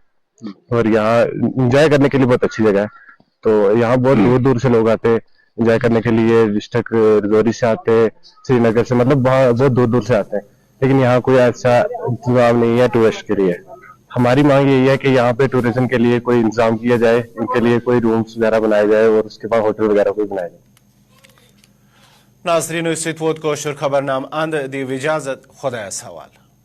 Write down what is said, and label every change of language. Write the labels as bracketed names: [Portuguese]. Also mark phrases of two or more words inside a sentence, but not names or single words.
[Urdu] اور یہاں انجوائے کرنے کے لیے بہت اچھی جگہ ہے. تو یہاں بہت دور دور سے لوگ آتے ہیں انجوائے کرنے کے لیے. ڈسٹرکٹ رجوری سے آتے ہیں, سری نگر سے, مطلب بہت دور دور سے آتے ہیں. لیکن یہاں کوئی ایسا انتظام نہیں ہے ٹورسٹ کے لیے. ہماری مانگ یہی ہے کہ یہاں پہ ٹوریزم کے لیے کوئی انتظام کیا جائے, ان کے لیے کوئی رومز وغیرہ بنائے جائے اور اس کے بعد ہوٹل وغیرہ کوئی بنائے جائے. [Kashmiri] ناظرین ست ووت کوشر خبر نام اند دیو اجازت, خدایس حوالہ.